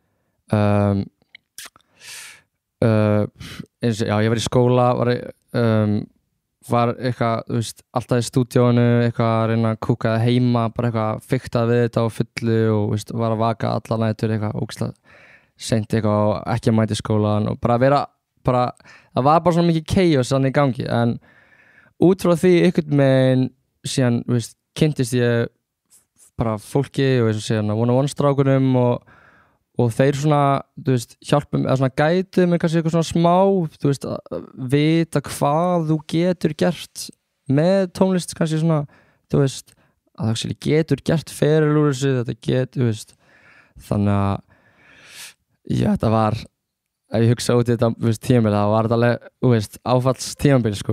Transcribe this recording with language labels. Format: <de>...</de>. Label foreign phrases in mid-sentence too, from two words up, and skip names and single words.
<is>Ég var í skóla, var eitthvað, þú veist, alltaf í stúdíónu, eitthvað að reyna að kúka það heima, bara eitthvað fiktað við þetta á fullu og veist, var að vaka alla nætur eitthvað ógeðslega seint eitthvað og ekki að mæta í skólan og bara vera, það var bara svona mikið chaos þannig í gangi, en út frá því einhvern veginn síðan, þú veist, kynntist ég bara fólki og eins og segja one-on-one strákunum og þeir svona, þú veist, hjálpum eða svona gætu með kannski eitthvað svona smá, þú veist, að vita hvað þú getur gert með tónlist kannski svona, þú veist, að það getur gert fyrir úr þessu, þetta getur, þú veist, þannig að, já, þetta var, ef ég hugsa út í þetta, þú veist, tímabil, þá var þetta alveg, þú veist, áfalls tímabil, sko.</is>